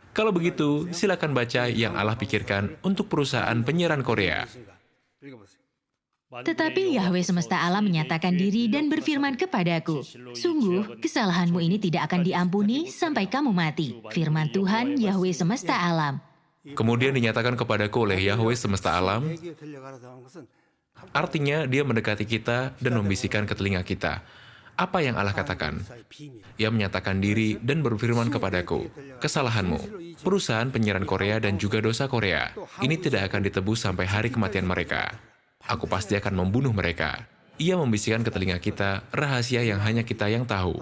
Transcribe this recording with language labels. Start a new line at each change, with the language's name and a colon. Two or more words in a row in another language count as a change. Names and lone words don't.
Indonesian: Kalau begitu, silakan baca yang Allah pikirkan untuk perusahaan penyiaran Korea.
Korean: 읽어보세요.
Indonesian: Tetapi Yahweh semesta alam menyatakan diri dan berfirman kepadaku, "Sungguh, kesalahanmu ini tidak akan diampuni sampai kamu mati." Firman Tuhan Yahweh semesta alam. Kemudian dinyatakan kepadaku oleh Yahweh semesta alam,
Korean: 내게 들려가라고 한 것은
Indonesian: Artinya dia mendekati kita dan membisikkan ke telinga kita. Apa yang Allah katakan? Ia menyatakan diri dan berfirman kepadaku, kesalahanmu, perusahaan penyiaran Korea dan juga dosa Korea, ini tidak akan ditebus sampai hari kematian mereka. Aku pasti akan membunuh mereka. Ia membisikkan ke telinga kita rahasia yang hanya kita yang tahu.